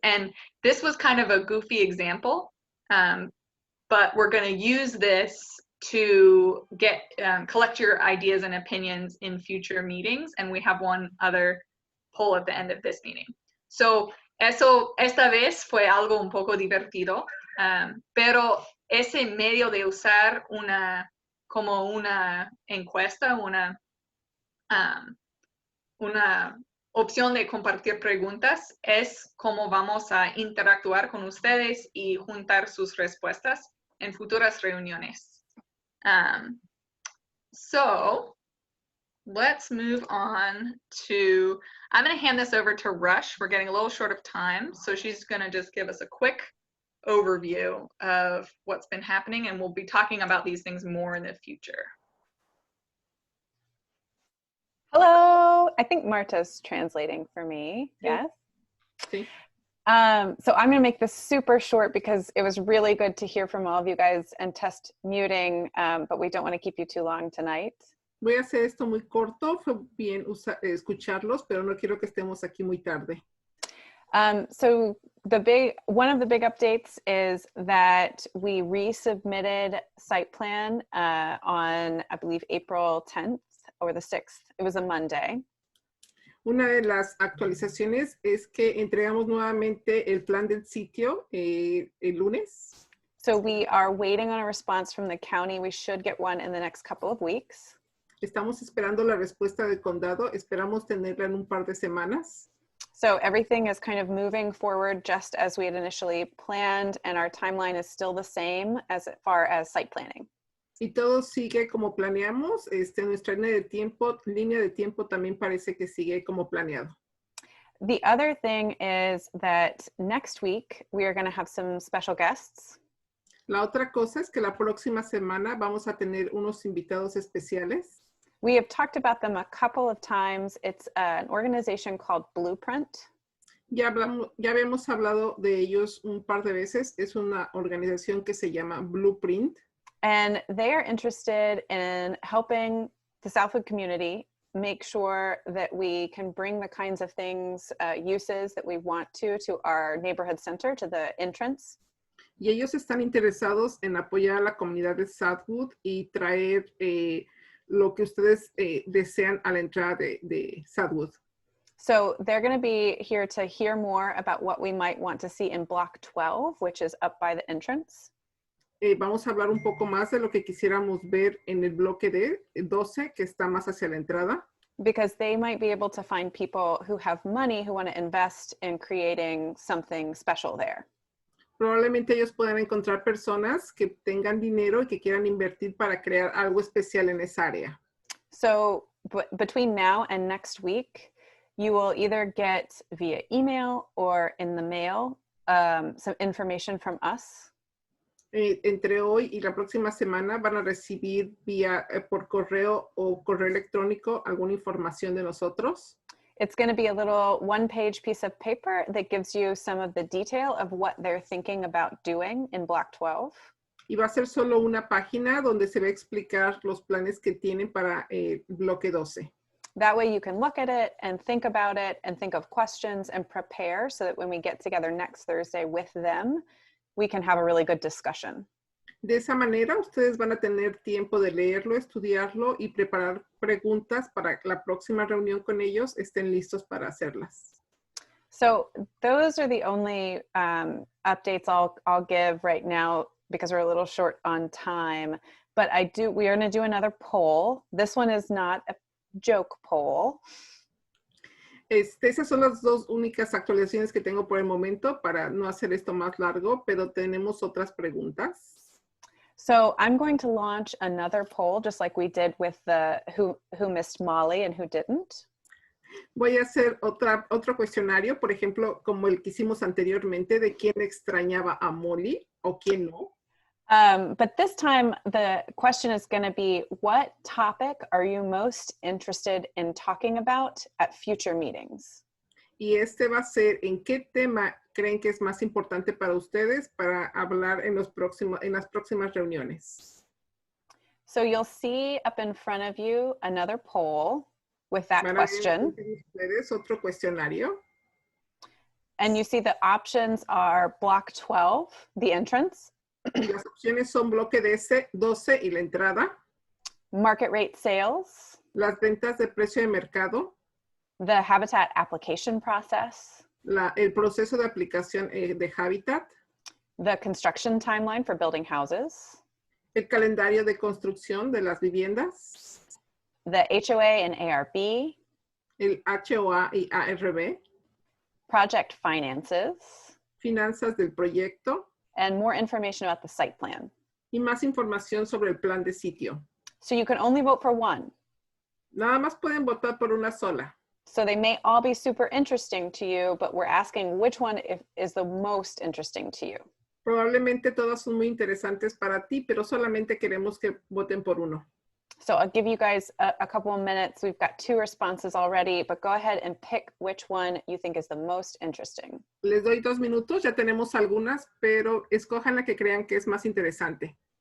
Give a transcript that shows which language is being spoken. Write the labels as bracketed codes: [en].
[en] And this was kind of a goofy example, but we're going to use this to collect your ideas and opinions in future meetings. And we have one other poll at the end of this meeting. [es] So esta vez fue algo un poco divertido, pero ese medio de usar como una encuesta, una opción de compartir preguntas es cómo vamos a interactuar con ustedes y juntar sus respuestas en futuras reuniones. [en] So let's move on to, I'm going to hand this over to Rush. We're getting a little short of time, so she's going to just give us a quick overview of what's been happening, and we'll be talking about these things more in the future. Hello, I think Marta's translating for me, yes? [es] Sí. [en] So I'm gonna make this super short because it was really good to hear from all of you guys and test muting, but we don't want to keep you too long tonight. [es] Voy a hacer esto muy corto, fue bien escucharlos, pero no quiero que estemos aquí muy tarde. [en] So one of the big updates is that we resubmitted site plan on, I believe, April 10th or the 6th. It was a Monday. [es] Una de las actualizaciones es que entregamos nuevamente el plan del sitio el lunes. [en] So we are waiting on a response from the county. We should get one in the next couple of weeks. [es] Estamos esperando la respuesta del condado. Esperamos tenerla en un par de semanas. [en] So everything is kind of moving forward just as we had initially planned, and our timeline is still the same as far as site planning. [es] Y todo sigue como planeamos. Nuestra línea de tiempo también parece que sigue como planeado. [en] The other thing is that next week we are going to have some special guests. [es] La otra cosa es que la próxima semana vamos a tener unos invitados especiales. [en] We have talked about them a couple of times. It's an organization called Blueprint. [es] Ya habíamos hablado de ellos un par de veces. Es una organización que se llama Blueprint. [en] And they are interested in helping the Southwood community make sure that we can bring the kinds of things, uses that we want to our neighborhood center, to the entrance. [es] Y ellos están interesados en apoyar a la comunidad de Southwood y traer lo que ustedes desean a la entrada de Southwood. [en] So they're going to be here to hear more about what we might want to see in Block 12, which is up by the entrance. [es] Vamos a hablar un poco más de lo que quisiéramos ver en el bloque de 12, que está más hacia la entrada. [en] Because they might be able to find people who have money who want to invest in creating something special there. [es] Probablemente ellos puedan encontrar personas que tengan dinero y que quieran invertir para crear algo especial en esa área. [en] So between now and next week, you will either get via email or in the mail some information from us. [es] Entre hoy y la próxima semana van a recibir por correo o correo electrónico alguna información de nosotros. [en] It's going to be a little one-page piece of paper that gives you some of the detail of what they're thinking about doing in Block 12. [es] Y va a ser solo una página donde se va a explicar los planes que tienen para el bloque 12. [en] That way you can look at it and think about it and think of questions and prepare so that when we get together next Thursday with them, we can have a really good discussion. [es] De esa manera, ustedes van a tener tiempo de leerlo, estudiarlo y preparar preguntas para la próxima reunión con ellos estén listos para hacerlas. [en] So those are the only updates I'll give right now because we're a little short on time. But we are going to do another poll. This one is not a joke poll. [es] Esas son las dos únicas actualizaciones que tengo por el momento para no hacer esto más largo, pero tenemos otras preguntas. [en] So I'm going to launch another poll, just like we did with the who missed Molly and who didn't. [es] Voy a hacer otro cuestionario, por ejemplo, como el que hicimos anteriormente, de quién extrañaba a Molly o quién no. [en] But this time the question is going to be, what topic are you most interested in talking about at future meetings? [es] Y este va a ser en qué tema creen que es más importante para ustedes para hablar en las próximas reuniones. [en] So you'll see up in front of you another poll with that [es] Van a ver [en] question. [es] ustedes otro cuestionario. [en] And you see the options are block 12, the entrance, [es] Y las opciones son bloque 12 y la entrada, [en] market rate sales, [es] las ventas de precio de mercado, [en] the habitat application process, [es] el proceso de aplicación de Habitat, [en] the construction timeline for building houses, [es] el calendario de construcción de las viviendas, [en] the HOA and ARB, [es] el HOA y ARB, [en] project finances, [es] finanzas del proyecto, [en] and more information about the site plan. [es] y más información sobre el plan de sitio. [en] So you can only vote for one. [es] Nada más pueden votar por una sola. [en] So they may all be super interesting to you, but we're asking which one is the most interesting to you. [es] Probablemente todas son muy interesantes para ti, pero solamente queremos que voten por uno. [en] So I'll give you guys a couple of minutes. We've got 2 responses already, but go ahead and pick which one you think is the most interesting. [es] Les doy 2 minutos, ya tenemos algunas, pero escojan la que crean que es más interesante.